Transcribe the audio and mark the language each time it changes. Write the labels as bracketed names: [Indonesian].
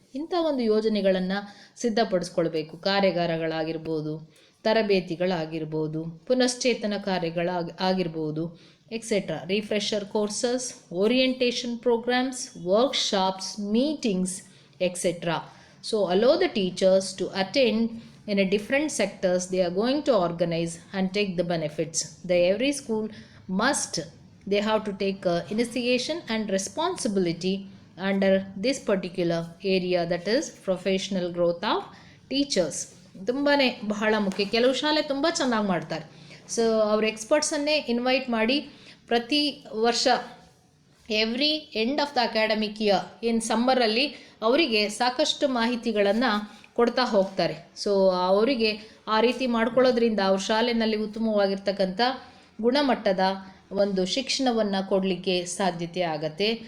[Kannada] ಇಂಥ ಒಂದು ಯೋಜನೆಗಳನ್ನು ಸಿದ್ಧಪಡಿಸ್ಕೊಳ್ಬೇಕು. ಕಾರ್ಯಾಗಾರಗಳಾಗಿರ್ಬೋದು, ತರಬೇತಿಗಳಾಗಿರ್ಬೋದು, ಪುನಶ್ಚೇತನ ಕಾರ್ಯಗಳಾಗಿರ್ಬೋದು, etcetera, refresher courses, orientation programmes, workshops, meetings, etcetera. [English] So allow the teachers to attend in a different sectors they are going to organize and take the benefits. Every school they have to take initiation and responsibility under this particular area, that is professional growth of teachers. [Kannada] ತುಂಬಾ ಬಹಳ ಮುಖ್ಯ. ಕೆಲವು ಶಾಲೆ ತುಂಬ ಚೆನ್ನಾಗಿ ಮಾಡ್ತಾರೆ. So ಅವ್ರ ಎಕ್ಸ್ಪರ್ಟ್ಸನ್ನೇ invite ಮಾಡಿ ಪ್ರತಿ ವರ್ಷ [English] every end of the academic year [Kannada] ಇನ್ ಸಮ್ಮರಲ್ಲಿ ಅವರಿಗೆ ಸಾಕಷ್ಟು ಮಾಹಿತಿಗಳನ್ನು ಕೊಡ್ತಾ ಹೋಗ್ತಾರೆ. ಸೊ ಅವರಿಗೆ ಆ ರೀತಿ ಮಾಡ್ಕೊಳ್ಳೋದ್ರಿಂದ ಅವ್ರ ಶಾಲೆಯಲ್ಲಿ ಉತ್ತಮವಾಗಿರ್ತಕ್ಕಂಥ ಗುಣಮಟ್ಟದ ಒಂದು ಶಿಕ್ಷಣವನ್ನು ಕೊಡಲಿಕ್ಕೆ ಸಾಧ್ಯತೆ ಆಗತ್ತೆ.